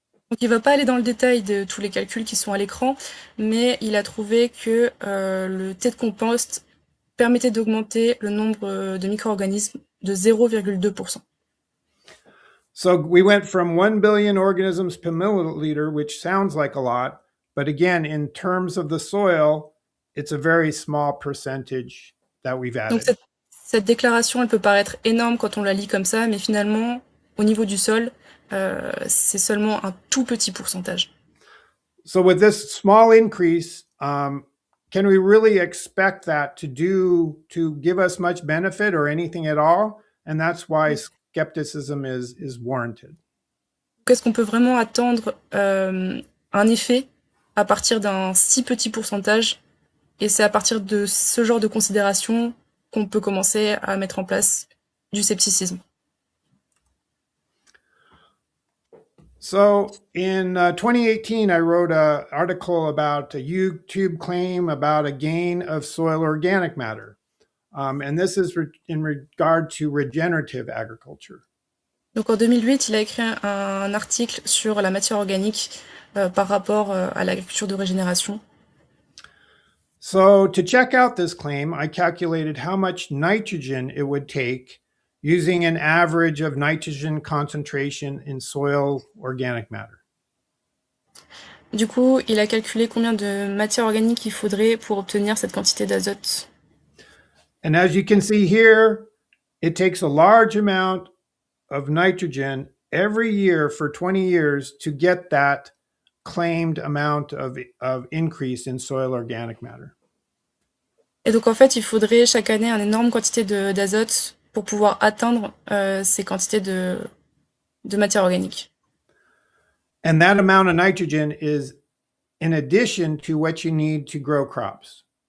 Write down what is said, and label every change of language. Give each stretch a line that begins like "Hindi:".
French: Donc il ne va pas aller dans le détail de tous les calculs qui sont à l'écran, mais il a trouvé que le thé de compost permettait d'augmenter le nombre de micro-organismes de 0,2%.
English: So we went from 1 billion organisms per milliliter, which sounds like a lot, but again, in terms of the soil, it's a very small percentage that we've
French: Donc
English: added.
French: cette déclaration, elle peut paraître énorme quand on la lit comme ça, mais finalement, au niveau du sol, c'est seulement un tout petit pourcentage.
English: So with this small increase, can we really expect that to give us much benefit or anything at all? And that's why skepticism is warranted.
French: Qu'est-ce qu'on peut vraiment attendre un effet à partir d'un si petit pourcentage? Et c'est à partir de ce genre de considération qu'on peut commencer à mettre en place du scepticisme.
English: So in 2018, I wrote an article about a YouTube claim about a gain of soil organic matter. And this is in regard to regenerative agriculture.
French: Donc en 2008, il a écrit un article sur la matière organique par rapport à l'agriculture de régénération.
English: So to check out this claim, I calculated how much nitrogen it would take using an average of nitrogen concentration in soil organic matter.
French: Du coup, il a calculé combien de matière organique il faudrait pour obtenir cette quantité d'azote.
English: And as you can see here, it takes a large amount of nitrogen every year for 20 years to get that claimed amount of increase in soil organic matter.
French: Et donc en fait, il faudrait chaque année une énorme quantité d'azote pour pouvoir atteindre ces quantités de matière organique.
English: And that amount of nitrogen is in addition to what you need to grow crops.